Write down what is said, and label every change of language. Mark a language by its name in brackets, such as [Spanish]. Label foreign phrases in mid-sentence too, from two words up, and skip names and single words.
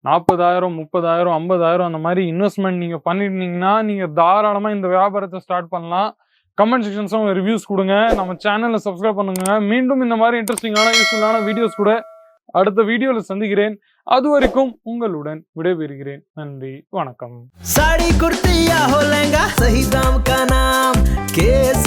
[Tamil] 40,000 30,000 50,000 அந்த மாதிரி இன்வெஸ்ட்மெண்ட் நீங்க பண்ணிருந்தீங்கன்னா நீங்க தாராளமா இந்த வியாபாரத்தை ஸ்டார்ட் பண்ணலாம். [English] comment sections reviews [Tamil] கொடுங்க. நம்ம [English] channel subscribe [Tamil] பண்ணுங்க. மீண்டும் இந்த மாதிரி [English] interesting useful videos [Tamil] கூட அடுத்த வீடியோல சந்திக்கிறேன். அது வரைக்கும் உங்களுடன் விடைபெறுகிறேன். நன்றி, வணக்கம். [Hindi] साड़ी कुर्ती या हो लहंगा, सही दाम का नाम के